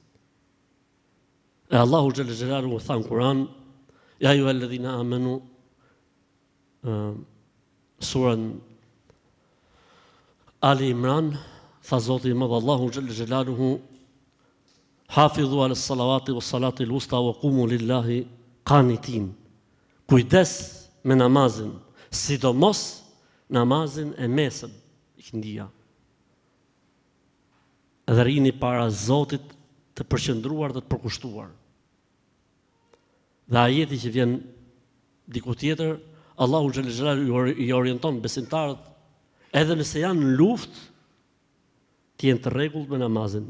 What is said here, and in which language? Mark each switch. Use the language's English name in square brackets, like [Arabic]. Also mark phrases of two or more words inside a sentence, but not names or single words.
[Albanian] E Allahu [Arabic] جل جلاله [Albanian] tha në Kur'an, [Arabic] يا أيها الذين آمنوا, [Albanian] surën Ali Imran, tha Zoti i Madh Allahu [Arabic] جل جلاله, حافظوا على الصلوات والصلاة الوسطى وقوموا لله قانتين. [Albanian] Kujdes me namazin, sidomos namazin e mesëm, ikindija. Dhe rini para Zotit të përqendruar dhe të përkushtuar. Dhe ajeti që vjen diku tjetër, Allahu [Arabic] جل جلاله [Albanian] i orienton besimtarët edhe nëse janë në luftë, të jenë të rregullt me namazin.